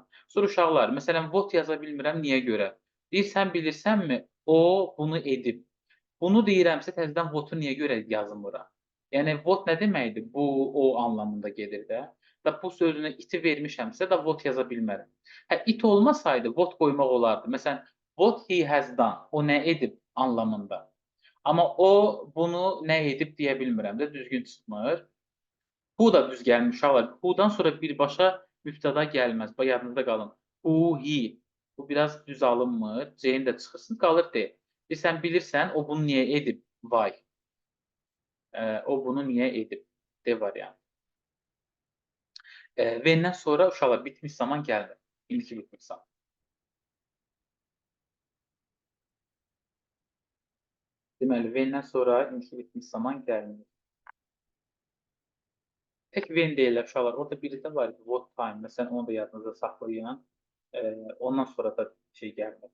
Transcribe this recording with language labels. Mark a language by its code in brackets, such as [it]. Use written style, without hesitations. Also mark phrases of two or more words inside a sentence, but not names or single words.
[az] Sonra uşaqlar, məsələn, what yaza bilmirəm, niyə görə? Deyirsən, bilirsənmi, o bunu edib. Bunu deyirəmsə, təzədən what-u niyə görə yazmıram? Yəni, what nə deməkdir? Bu, o anlamında gedir də. Da bu sözünə iti vermişəmsə də what yaza bilmərəm. Hə, it olmasaydı what qoymaq olardı. Məsələn, [en] what he has done. [az] O nə edib anlamında. Amma o bunu nə edib deyə bilmirəm də, düzgün çıxmır. Who da düz gəlmiş uşaqlar. Who-dan sonra birbaşa mübtəda gəlməz. Bax, yadınızda qalın. [en] Who, he. [az] Bu biraz düz alınmır. C-ni də çıxırsın, qalır D. Sən bilirsən, o bunu niyə edib? Why. O bunu niyə edib? D variantı. V-dən sonra uşaqlar bitmiş zaman gəlmir. İndiki bitmiş zaman. Deməli, V-dən sonra indiki bitmiş zaman gəlmir. Tək when deyirlər uşaqlar. Orada biri də var ki, [en] what time. [az] Məsələn, onu da yadınızda saxlayın. Ondan sonra da şey gəlmir.